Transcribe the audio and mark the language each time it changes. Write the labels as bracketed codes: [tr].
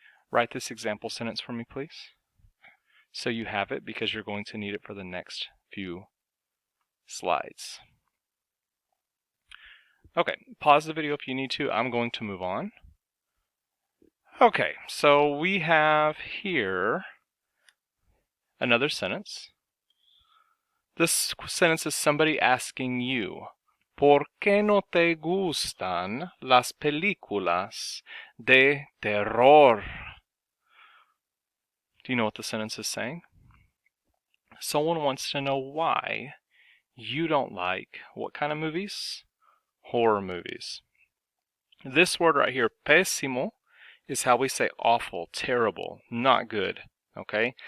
[en] Write this example sentence for me, please. So you have it because you're going to need it for the next few slides. Okay, pause the video if you need to. I'm going to move on. Okay, so we have here another sentence. This sentence is somebody asking you, [es] ¿Por qué no te gustan las películas de terror? [en] Do you know what the sentence is saying? Someone wants to know why you don't like what kind of movies? Horror movies. This word right here, pésimo, is how we say awful, terrible, not good. Okay?